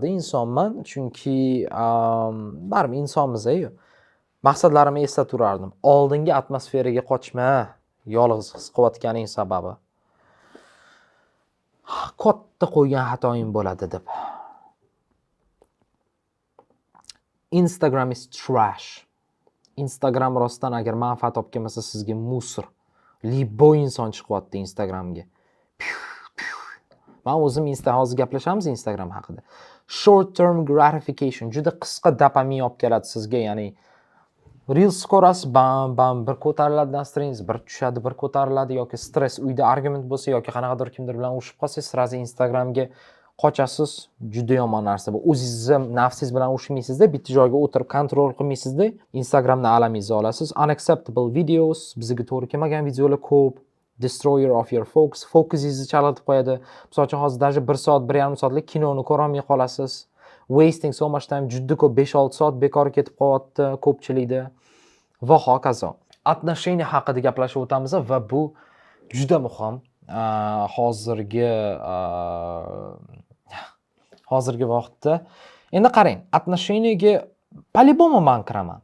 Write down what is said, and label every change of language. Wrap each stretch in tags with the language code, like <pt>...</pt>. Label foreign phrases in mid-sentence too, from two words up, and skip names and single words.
<uz>Insonman, chunki baribir insonmiz-ku. Maqsadlarimni eslatib turardim. Oldingi atmosferaga qochma, yolg'iz his qilayotganing sababi. Katta qo'ygan xatoyim bo'ladi deb.</uz> <en>Instagram is trash.</en> <uz>Instagram rostdan agar manfaat olib kelmasa sizga musor. Libo inson chiqyapti Instagramga. Men o'zim hozir gaplashamiz Instagram haqida.</uz> <en>Short term gratification,</en> <uz>juda qisqa dopamin olib keladi sizga, ya'ni reels ko'rasiz, bam bir ko'tariladi nastroyengiz, bir tushadi, bir ko'tariladi yoki stress, uyda argument bo'lsa yoki qanaqadir kimdir bilan urushib qolsangiz, sirazi Instagramga qochasiz. Juda yomon narsa bu. O'zingizni nafsingiz bilan urushmaysizda, bitta joyga o'tirib kontrol qilmaysizda, Instagramdan alamingizni olasiz.</uz> <en>Unacceptable videos,</en> <uz>bizga to'g'ri kelmagan videolar ko'p.</uz> <en>Destroyer of your focus,</en> <uz>fokusingizni chalg'itib qo'yadi. Misol uchun hozir даже 1 soat, 1,5 soatlik kinoni ko'rolmay qolasiz.</uz> <en>Wasting so much time,</en> <uz>juda ko'p 5-6 soat bekor ketib qolyapti ko'pchilikda va hokazo. Отношения haqida gaplashib o'tamiz va bu juda muhim. Hozirgi vaqtda. Endi qarang, отношениyaga по-любому men kiraman.</uz>